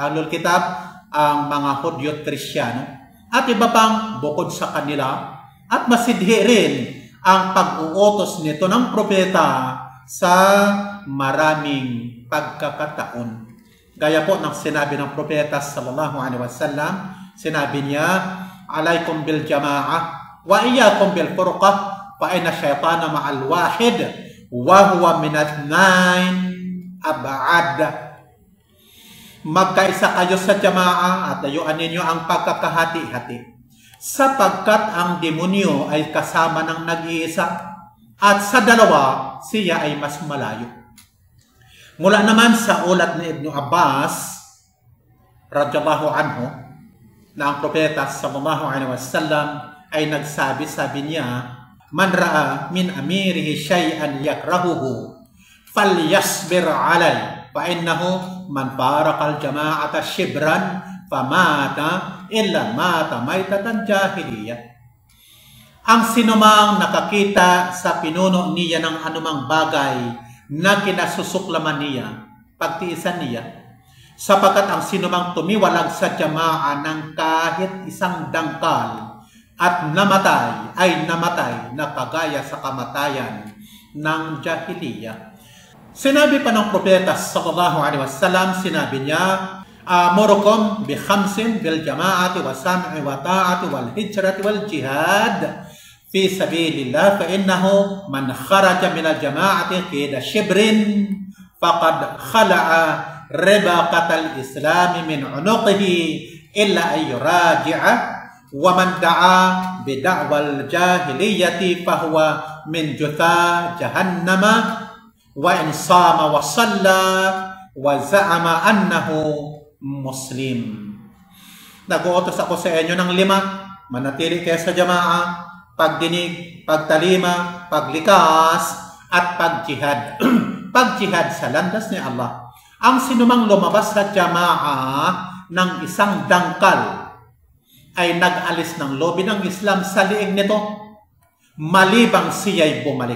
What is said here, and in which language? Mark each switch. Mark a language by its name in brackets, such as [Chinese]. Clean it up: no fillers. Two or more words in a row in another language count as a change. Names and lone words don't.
[Filipino] Ahlul Kitab, ang mga Hudyo at Kristyano at iba pang bukod sa kanila. At masidhi rin ang pag-uutos nito ng propeta sa maraming pagkakataon. Gaya po ng sinabi ng propeta [Arabic] صلى الله عليه وسلم, [Filipino] sinabi niya, [Arabic] "عليكم بالجماعة وإياكم بالفرقة فإن الشيطان مع الواحد وهو من الاثنين أبعد." [Filipino] Magkaisa kayo sa jama'ah at layuan ninyo ang pagkakahati-hati, sapagkat ang demonyo ay kasama ng nag-iisa at sa dalawa siya ay mas malayo. Mula naman sa ulat ni Ibn Abbas [Arabic] رضي الله عنه [Filipino] na ang propeta [Arabic] صلى الله عليه وسلم [Filipino] ay nagsabi, sabi niya, [Arabic] "من رأى من أميره شيئا يكرهه فليصبر عليه فإنه من فارق الجماعة شبرا فمات إلا مات ميتة جاهلية." [Filipino] Ang sinumang nakakita sa pinuno niya ng anumang bagay na kinasusuklaman niya, pagtiisan niya, sapagkat ang sinumang tumiwalag sa jama'a ng kahit isang dangkal at namatay ay namatay na kagaya sa kamatayan ng jahiliya. Sinabi pa ng propeta [Arabic] صلى الله عليه وسلم, [Filipino] sinabi niya, [Arabic] "آمركم بخمس بالجماعة و السمع والطاعة والهجرة والجهاد في سبيل الله فإنه من خرج من الجماعة قيد شبر فقد خلع ربقة الإسلام من عنقه إلا أن يراجع ومن دعا بدعوى الجاهلية فهو من جثا جهنم وإن صام وصلى وزعم أنه مسلم." [Filipino] Nag-uutos ako sa inyo ng 5. Manatili kayo sa jama'a, pagdinig, pagtalima, paglikas, at pagjihad. Pagjihad sa landas ni Allah. Ang sinumang lumabas sa jama'a ng isang dangkal ay nag-alis ng lobi ng Islam sa liig nito, malibang siya'y bumalik.